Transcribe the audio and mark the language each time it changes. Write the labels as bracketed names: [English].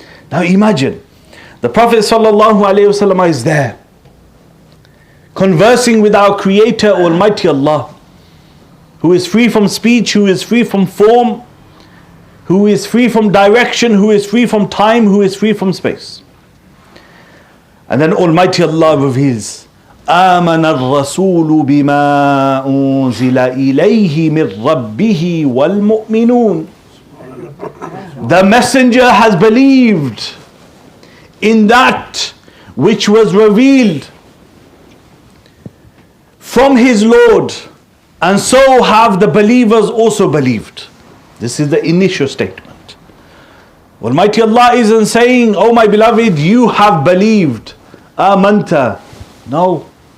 [English] Now imagine, the Prophet sallallahu alaihi wasallam is there, conversing with our Creator, Almighty Allah, who is free from speech, who is free from form, who is free from direction, who is free from time, who is free from space. And then Almighty Allah reveals, [Arabic] آمن الرسول بما أنزل إليه من ربه والمؤمنون. [English] The messenger has believed in that which was revealed from his Lord, and so have the believers also believed. This is the initial statement. Almighty Allah isn't saying, oh my beloved, you have believed. Amanta. No.